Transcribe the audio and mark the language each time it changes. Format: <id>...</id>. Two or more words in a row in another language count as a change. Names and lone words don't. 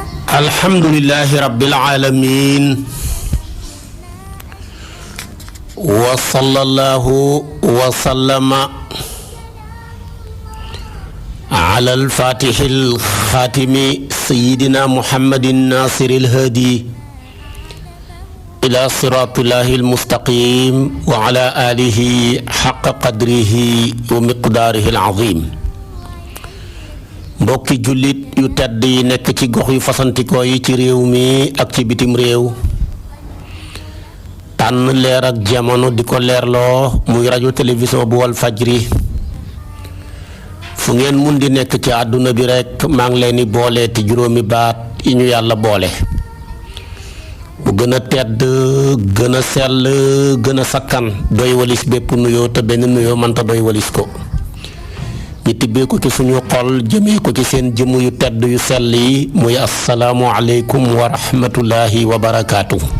<ar>الحمد لله رب العالمين وصلى الله وسلم على الفاتح الخاتم سيدنا محمد الناصر الهادي إلى صراط الله المستقيم وعلى آله حق قدره ومقداره العظيم.</ar> <wo>mbokki jullit yu tedd yi nekk ci gox yu fasantikoo yi ci réew mi ak ci bitim réew tànn leer ak jamono di ko leerloo muy rajo télévision bu wal fajri fu ngeen mun di nekk ci àdduna bi rekk maa ngi leen di boole te juróomi baat yi ñu yàlla boole bu gën a tedd gën a sell gën a sakkan doy walis bépp nuyoo te benn nuyoo mënta doy walis ko ñu tibbee ko ci suñu xol jëmee ko ci seen jëmm yu tedd yu sell yi muy</wo> <ar>السلام عليكم ورحمة الله وبركاته.</ar>